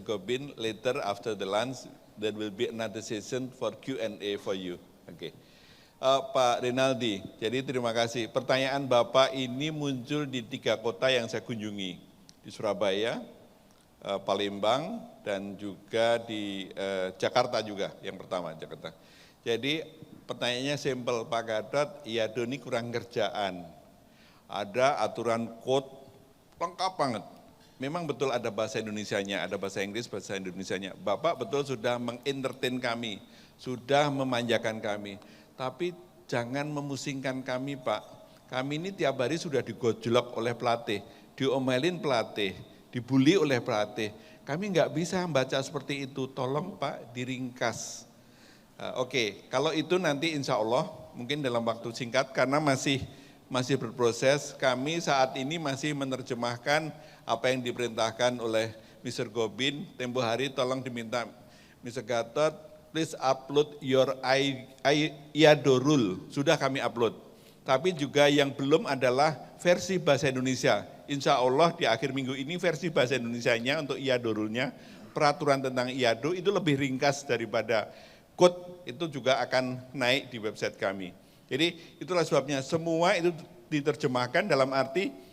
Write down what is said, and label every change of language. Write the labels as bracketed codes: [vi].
[en] Gobin, later after the lunch, there will be another session for Q&A for you. [id] Oke, Pak Rinaldi, jadi terima kasih. Pertanyaan Bapak ini muncul di 3 kota yang saya kunjungi, di Surabaya, Palembang, dan juga di Jakarta juga, yang pertama Jakarta. Jadi pertanyaannya simpel, Pak Gatot, IADO ini kurang kerjaan. Ada aturan code lengkap banget. Memang betul ada bahasa Indonesianya, ada bahasa Inggris, bahasa Indonesianya. Bapak betul sudah mengentertain kami, sudah memanjakan kami. Tapi jangan memusingkan kami Pak. Kami ini tiap hari sudah digojlok oleh pelatih, diomelin pelatih, dibully oleh pelatih. Kami nggak bisa membaca seperti itu, tolong Pak diringkas. Oke, kalau itu nanti insya Allah mungkin dalam waktu singkat karena masih berproses, kami saat ini masih menerjemahkan apa yang diperintahkan oleh Mr. Gobin. Tempo hari tolong diminta Mr. [en] Gatot, please upload your IADO rule. [id] Sudah kami upload. Tapi juga yang belum adalah versi bahasa Indonesia. Insya Allah di akhir minggu ini versi bahasa Indonesianya untuk IADO rule-nya, peraturan tentang IADO itu lebih ringkas daripada code, itu juga akan naik di website kami. Jadi itulah sebabnya semua itu diterjemahkan dalam arti